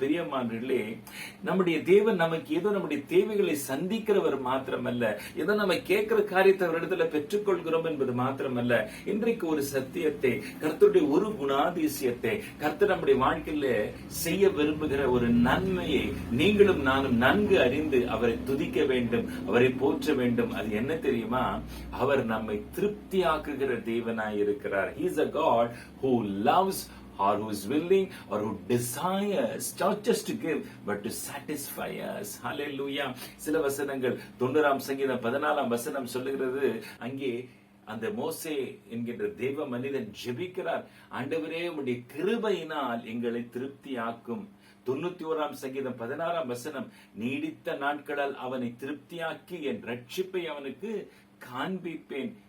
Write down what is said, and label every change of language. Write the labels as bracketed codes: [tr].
[ta] பிரியமானவர்களே, நம்முடைய தேவன் நமக்கு ஏதோ நம்முடைய தேவைகளை சந்திக்கிறவர் மாத்திரமல்ல, ஏதோ நம்ம கேட்கிற காரியத்தை அவரிடத்துல பெற்றுக்கொள்கிறோம் என்பது மாத்திரமல்ல, இன்றைக்கு ஒரு சத்தியத்தை, கர்த்தருடைய ஒரு குணாதிசயம் கர்த்தர் நம்முடைய வாழ்க்கையில செய்ய விரும்புகிற ஒரு நன்மையை நீங்களும் நானும் நன்கு அறிந்து அவரை துதிக்க வேண்டும், அவரை போற்ற வேண்டும். அது என்ன தெரியுமா? அவர் நம்மை திருப்தியாக்குகிற தேவனாய் இருக்கிறார். [en] He is a God who loves or who is willing or who desires not just to give but to satisfy us. Hallelujah. [ta] சில வசனங்கள் 90ஆம் சங்கீதம் 14ஆம் வசனம் சொல்லுகிறது, அங்கே அந்த மோசே என்கின்ற தேவ மனிதன் ஜெபிக்கிறார், ஆண்டவரே உம்முடைய கிருபையினால் எங்களை திருப்தியாக்கும். 91ஆம் சங்கீதம் 16ஆம் வசனம், நீடித்த நாட்களால் அவனை திருப்தியாக்கி என் ரட்சிப்பை அவனுக்கு காண்பிப்பேன்.